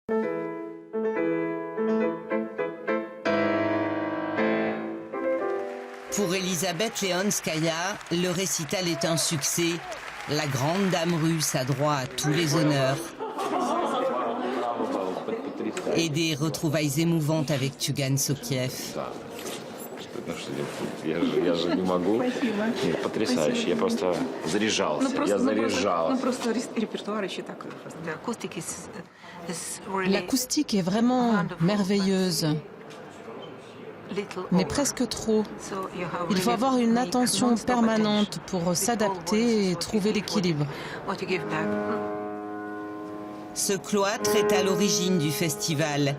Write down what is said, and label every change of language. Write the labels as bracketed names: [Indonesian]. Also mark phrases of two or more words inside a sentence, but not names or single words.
[French] Pour Elisabeth Leonskaya, le récital est un succès. La grande dame russe a droit à tous les honneurs. Et des retrouvailles émouvantes avec Tugan Sokiev. [Russian] Я же не могу. Нет, потрясающе. Я просто заряжался. Я заряжался. Просто репертуар еще такой. [French] L'acoustique est vraiment merveilleuse, mais presque trop. Il faut avoir une attention permanente pour s'adapter et trouver l'équilibre. Ce cloître est à l'origine du festival.